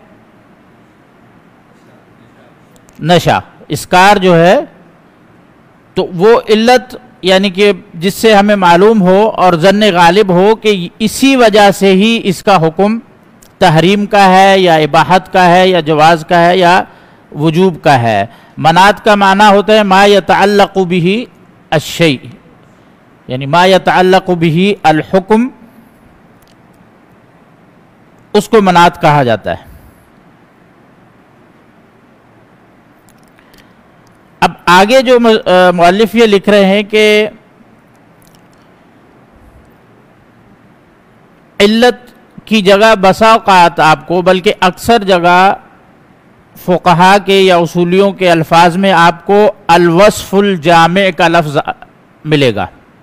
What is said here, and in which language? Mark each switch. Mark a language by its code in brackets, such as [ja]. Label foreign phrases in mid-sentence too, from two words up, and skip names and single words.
[ur] نشہ، اسکار جو ہے، تو وہ علت یعنی کہ جس سے ہمیں معلوم ہو اور ظن غالب ہو کہ اسی وجہ سے ہی اس کا حکم تحریم کا ہے یا اباحت کا ہے یا جواز کا ہے یا وجوب کا ہے۔ [ar] مناط کا معنی ہوتا ہے ما یتعلق به الشیء، [ur] یعنی [ar] ما یتعلق به الحکم، [ur] اس کو مناط کہا جاتا ہے۔ اب آگے جو مؤلف یہ لکھ رہے ہیں کہ علت کی جگہ بسا اوقات آپ کو، بلکہ اکثر جگہ فقہا کے یا اصولیوں کے الفاظ میں آپ کو الوصف الجامع کا لفظ ملے گا۔